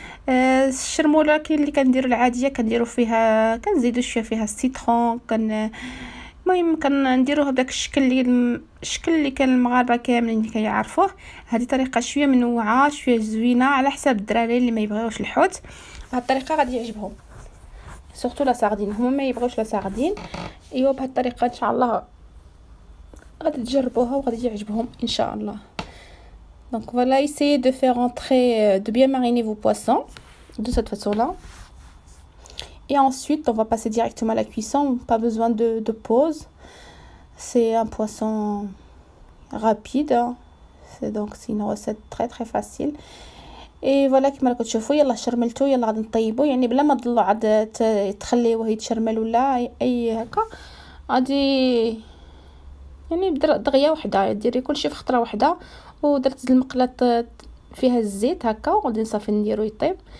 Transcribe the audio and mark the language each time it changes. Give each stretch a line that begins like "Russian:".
Arabic: الشرموله كاين اللي كنديروا العاديه كنديروا فيها كنزيدوا شويه فيها السيترون المهم كنديروها بداك الشكل اللي كان المغاربه كاملين كيعرفوه. هذه طريقه شويه منوعه شويه زوينه على حساب الدراري اللي ما يبغيوش الحوت. بهذه الطريقه غادي يعجبهم سورتو لا ساردين، هما ما يبغيوش لا ساردين. ايوا بهذه الطريقه ان شاء الله غادي تجربوها وغادي يعجبهم ان شاء الله.
French: Donc voilà, essayez de faire entrer, de bien mariner vos poissons de cette façon-là. Et ensuite, on va passer directement à la cuisson. Pas besoin de pause. C'est un poisson rapide. C'est une recette très très facile. Et voilà
Arabic: كما راكم تشوفوا يلا شرملتو، يلا غادي نطيبو يعني بلا ما تضلوا عاد تخليوه يتشرمل ولا اي هكا. غادي يعني دغيه وحده ديري كلشي في خطره وحده. ودرت المقله فيها الزيت هكا وغادي نصافي نديرو يطيب.